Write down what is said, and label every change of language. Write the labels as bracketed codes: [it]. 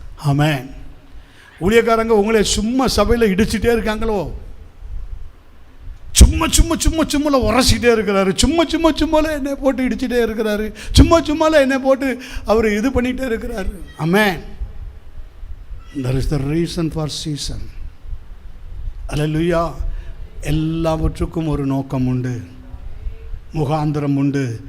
[ta] ஆமென். ஊழியக்காரங்க உங்களை சும்மா சபையில் இடிச்சுட்டே இருக்காங்களோ? சும்மா உரசிக்கிட்டே இருக்கிறாரு, சும்மா என்னை போட்டு இடிச்சுட்டே இருக்கிறாரு, சும்மா என்னை போட்டு அவர் இது பண்ணிகிட்டே இருக்கிறாரு. ஆமென். [en] There is the reason for season. [ta] அல்லேலூயா. எல்லாவற்றுக்கும் ஒரு நோக்கம் உண்டு, முகாந்திரம் உண்டு.